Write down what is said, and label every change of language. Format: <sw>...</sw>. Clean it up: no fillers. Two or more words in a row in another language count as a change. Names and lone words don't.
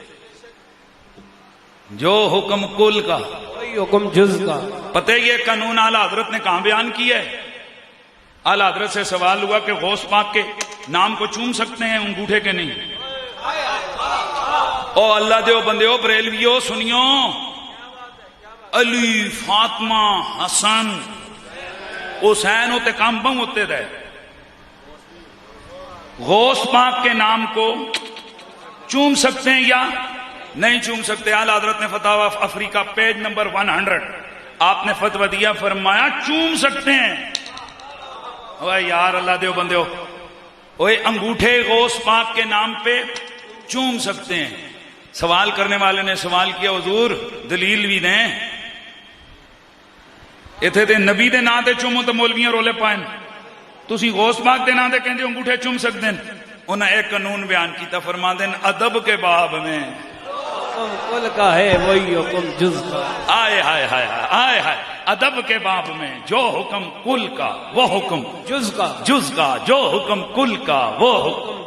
<ur>جو حکم کل کا وہی حکم جز کا۔ پتہ یہ قانون اعلی حضرت نے کہاں بیان کیا ہے؟ اعلی حضرت سے سوال ہوا کہ غوث پاک کے نام کو چوم سکتے ہیں انگوٹھے کے نہیں؟</ur> <pa>او اللہ دیو بندیو بریلویو سنیو،</pa> <ur>علی، فاطمہ، حسن، حسین ہوتے کام بم ہوتے رہے، غوث پاک کے نام کو چوم سکتے ہیں یا نہیں چوم سکتے؟ اعلی حضرت نے فتاوی افریقہ پیج نمبر 100 آپ نے فتویٰ دیا، فرمایا چوم سکتے ہیں۔</ur> <pa>اوہ یار اللہ دیو بندیو،</pa> <ur>اوہ انگوٹھے غوث پاک کے نام پہ چوم سکتے ہیں۔ سوال کرنے والے نے سوال کیا حضور دلیل بھی دیں،</ur> <pa>اتنے تے نبی دے نا تے چومو تو مولویاں رولے پائیں، تسی غوث پاک دے نا تے کہندے</pa> <ur>انگوٹھے چوم سکتے ہیں۔ انہیں ایک قانون بیان کیتا، فرما دیں ادب کے باب میں حکم کل کا ہے وہی حکم جز کا۔ آئے ہائے ہائے آئے ہائے، ادب کے باب میں جو حکم کل کا وہ حکم جز کا، جز کا، جو حکم کل کا وہ حکم</ur>